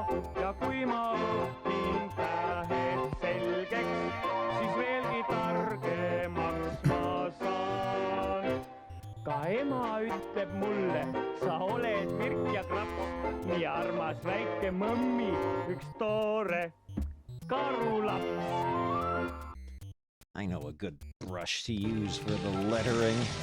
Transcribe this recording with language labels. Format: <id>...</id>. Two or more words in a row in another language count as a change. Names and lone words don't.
<et>Ja kui ma õpin tähed selgeks, siis veelgi targemaks ma saan. Ka ema ütleb mulle, sa oled virk ja kraps, nii armas väike mõmmi, üks toore karulaps.</et> <en>I know a good brush to use for the lettering.</en>